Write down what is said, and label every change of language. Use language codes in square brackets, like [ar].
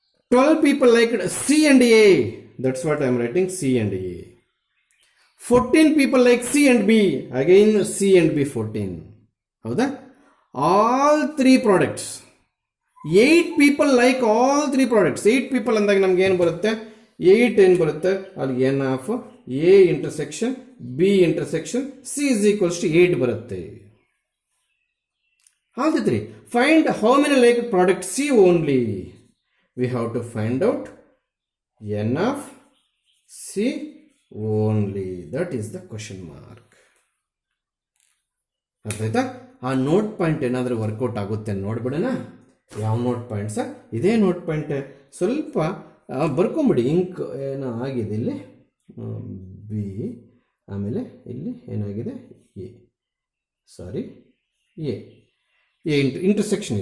[en] 12 people liked C and A, that's what I am writing C and A. 14 people like C and B, again C and B 14. ಹೌದಾ? all 3 products. 8 people like all 3 products. 8 people [kn] ಅಂದಾಗ ನಮ್ಗೆ ಏನು ಬರುತ್ತೆ? 8 ಏನು ಬರುತ್ತೆ? ಅಲ್ಲಿ N of A intersection B intersection C is equals to 8 ಬರುತ್ತೆ. [en] All the 3. Find how many like product C only. We have to find out n of C only. That is the question mark. [kn] ಅರ್ಥ ಆಯ್ತಾ? ಆ note point ಏನಾದರೂ workout ಆಗುತ್ತೆ ನೋಡ್ಬಿಡೋಣ. ಯಾವ note point sir? ಇದೇ note point. ಸ್ವಲ್ಪ ಬರ್ಕೊಂಬಿಡಿ. Ink ಏನೋ ಆಗಿದೆ ಇಲ್ಲಿ, ಬಿ, ಆಮೇಲೆ ಇಲ್ಲಿ ಏನಾಗಿದೆ ಎ, ಸಾರಿ ಎ ಇಂಟರ್ಸೆಕ್ಷನ್.